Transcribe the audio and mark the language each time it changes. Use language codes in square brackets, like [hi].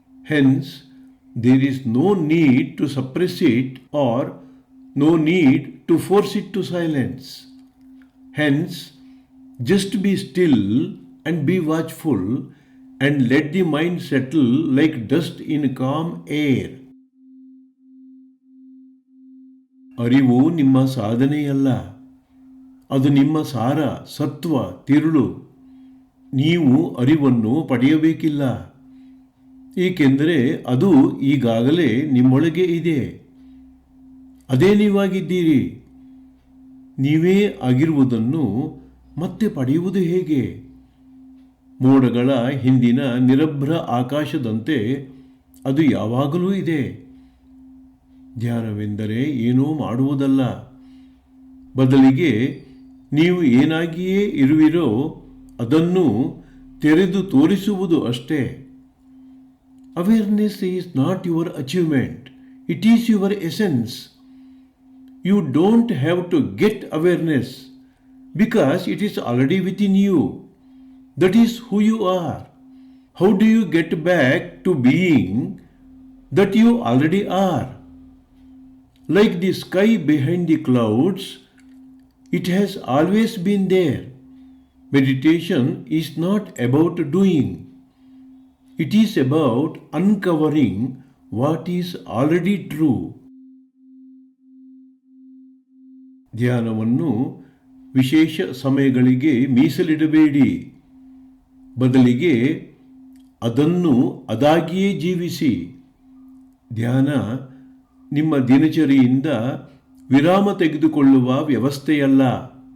[en] Hence, there is no need to suppress it or no need to force it to silence. Hence, just be still and be watchful and let the mind settle like dust in calm air. [kn] ಅರಿವು ನಿಮ್ಮ ಸಾಧನೆಯಲ್ಲ, ಅದು ನಿಮ್ಮ ಸಾರ, ಸತ್ವ, ತಿರುಳು. ನೀವು ಅರಿವನ್ನು ಪಡೆಯಬೇಕಿಲ್ಲ, ಏಕೆಂದರೆ ಅದು ಈಗಾಗಲೇ ನಿಮ್ಮೊಳಗೆ ಇದೆ. ಅದೇ ನೀವಾಗಿದ್ದೀರಿ. ನೀವೇ ಆಗಿರುವುದನ್ನು ಮತ್ತೆ ಪಡೆಯುವುದು ಹೇಗೆ? ಮೋಡಗಳ ಹಿಂದಿನ ನಿರಭ್ರ ಆಕಾಶದಂತೆ ಅದು ಯಾವಾಗಲೂ ಇದೆ. ಧ್ಯಾನವೆಂದರೆ ಏನೂ ಮಾಡುವುದಲ್ಲ, ಬದಲಿಗೆ ನೀವು ಏನಾಗಿಯೇ ಇರುವಿರೋ ಅದನ್ನು ತೆರೆದು ತೋರಿಸುವುದು ಅಷ್ಟೇ. [en] Awareness is not your achievement, it is your essence. You don't have to get awareness because it is already within you. That is who you are. How do you get back to being that you already are? Like the sky behind the clouds, it has always been there. Meditation is not about doing. It is about uncovering what is already true. [kn] ಧ್ಯಾನವನ್ನು ವಿಶೇಷ ಸಮಯಗಳಿಗೆ ಮೀಸಲಿಡಬೇಡಿ. ಬದಲಿಗೆ ಅದನ್ನು ಅದಾಗಿಯೇ ಜೀವಿಸಿ. ಧ್ಯಾನ ನಿಮ್ಮ ದಿನಚರಿಯಿಂದ ವಿರಾಮ ತೆಗೆದುಕೊಳ್ಳುವ ವ್ಯವಸ್ಥೆಯಲ್ಲ.